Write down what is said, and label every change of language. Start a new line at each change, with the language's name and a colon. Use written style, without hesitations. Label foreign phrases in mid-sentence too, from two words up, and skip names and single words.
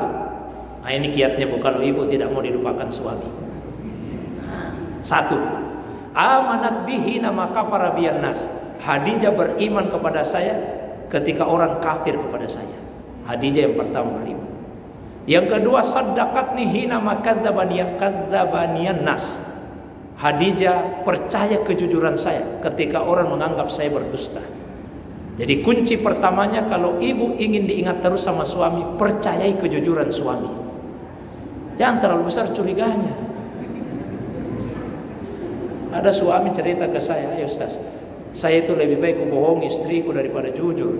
Indonesian: Nah, ini kiatnya, Bu, kalau ibu tidak mau dilupakan suami.
Arabic: Satu, آمنت به نما كفر بي الناس.
Indonesian: Khadijah beriman kepada saya ketika orang kafir kepada saya. Khadijah yang pertama beriman. Yang kedua,
Arabic: صدقتني حين ما كذبني الناس.
Indonesian: Khadijah percaya kejujuran saya ketika orang menganggap saya berdusta. Jadi kunci pertamanya kalau ibu ingin diingat terus sama suami, percayai kejujuran suami. Jangan terlalu besar curiganya. Ada suami cerita ke saya, ya Ustaz, saya itu lebih baik bohong istriku daripada jujur.